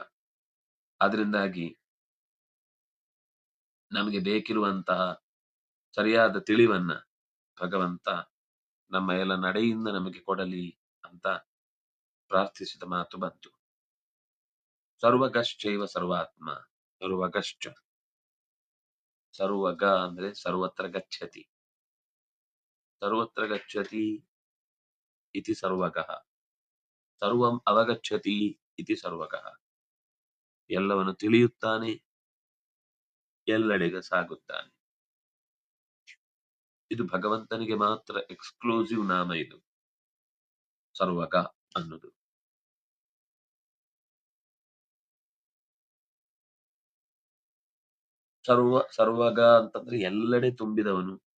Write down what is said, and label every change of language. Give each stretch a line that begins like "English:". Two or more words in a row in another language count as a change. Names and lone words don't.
Kannada: ಅದರಿಂದಾಗಿ ನಮಗೆ ಬೇಕಿರುವಂತಹ ಸರಿಯಾದ ತಿಳಿವನ್ನ ಭಗವಂತ ನಮ್ಮ ಎಲ್ಲ ನಡೆಯಿಂದ ನಮಗೆ ಕೊಡಲಿ ಅಂತ ಪ್ರಾರ್ಥಿಸಿದ ಮಾತು ಬಂತು.
Sanskrit: ಸರ್ವಗಶ್ಚೈವ ಸರ್ವಾತ್ಮ. ಸರ್ವಗಶ್ಚ, ಸರ್ವಗ ಅಂದ್ರೆ ಸರ್ವತ್ರ ಗಚ್ಚತಿ, ಸರ್ವತ್ರ ಗಚ್ಚತಿ ಇತಿ ಸರ್ವಗಃ, ಸರ್ವಂ ಅವಗಚ್ಚತಿ ಇತಿ ಸರ್ವಗಃ.
Kannada: ಎಲ್ಲವನ್ನು ತಿಳಿಯುತ್ತಾನೆ, ಎಲ್ಲೆಡೆಗೆ ಸಾಗುತ್ತಾನೆ. ಇದು ಭಗವಂತನಿಗೆ ಮಾತ್ರ ಎಕ್ಸ್ಕ್ಲೂಸಿವ್ ನಾಮ ಇದು ಸರ್ವಗ ಅನ್ನೋದು. ಸರ್ವಗ ಅಂತಂದ್ರೆ ಎಲ್ಲೆಡೆ ತುಂಬಿದವನು.